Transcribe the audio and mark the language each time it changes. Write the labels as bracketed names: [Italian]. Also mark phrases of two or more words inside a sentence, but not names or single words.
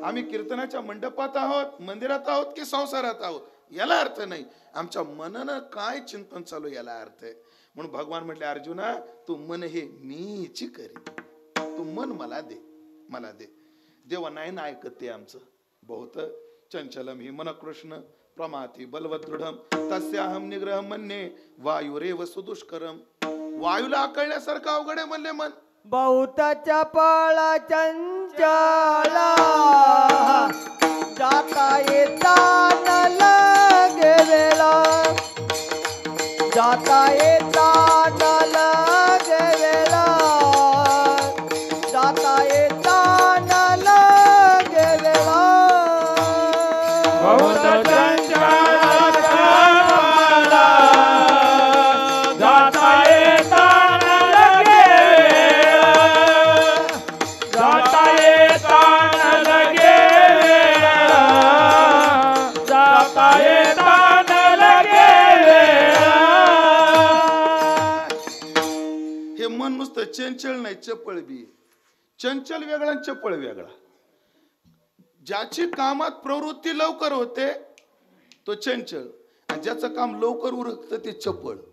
[Marathi] आम्ही कीर्तनाच्या मंडपात आहोत, मंदिरात आहोत की संसारात आहोत याला अर्थ नाही. आमच्या मनानं काय चिंतन चालू याला अर्थ आहे. म्हणून भगवान म्हटले, अर्जुना, तू मन हे मीची करी. तू मन मला दे, मला दे. देवा नाही ना ऐकत ते आमचं. [Sanskrit] बहुत चंचलम हि मन कृष्ण प्रमाती बलवदृढम तस्याहम निग्रह मन्ये वायुरेव सुदुष्करम. [Marathi] वायूला आकळण्यासारखं अवघड आहे म्हणले मन. बहुताच्या पाळा चंचला जाता येता न लागेला. जाता येता न लागेला. जाता येता न लागेला. बहुत चंचला पाळा जाता येता न लागेला. जाता येता न लागेला. जाता येता न लागेला. हे मन नुसतं चंचल नाही, चपळ बी. चंचल वेगळा आणि चपळ वेगळा. ज्याची कामात प्रवृत्ती लवकर होते तो चंचल, आणि ज्याचं काम लवकर उरकतं ते चपळ.